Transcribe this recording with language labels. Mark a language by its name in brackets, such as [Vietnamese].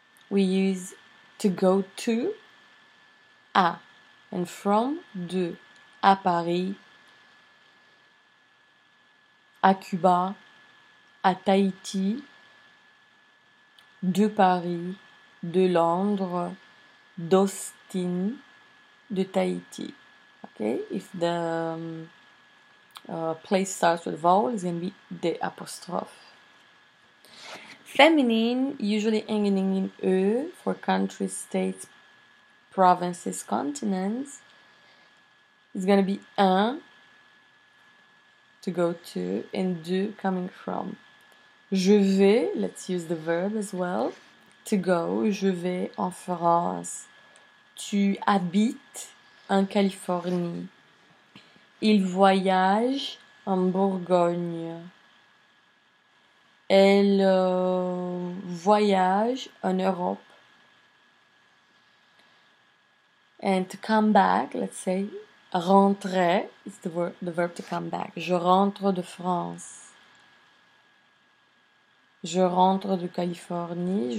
[English] We use to go to, [French] à, [English] and from, [French] de, à Paris, à Cuba, à Tahiti, de Paris, de Londres, d'Austin, de Tahiti. [English] Okay, if the place starts with vowel, it's going to be the apostrophe. Feminine, usually ending in E for countries, states, provinces, continents, is going to be un, to go to, and de, coming from. [French] Je vais, [English] let's use the verb as well, to go, [French] je vais en France. Tu habites en Californie. Il voyage en Bourgogne. Elle voyage en Europe. [English] And to come back, let's say, rentrer is the verb to come back. [French] Je rentre de France. Je rentre de Californie.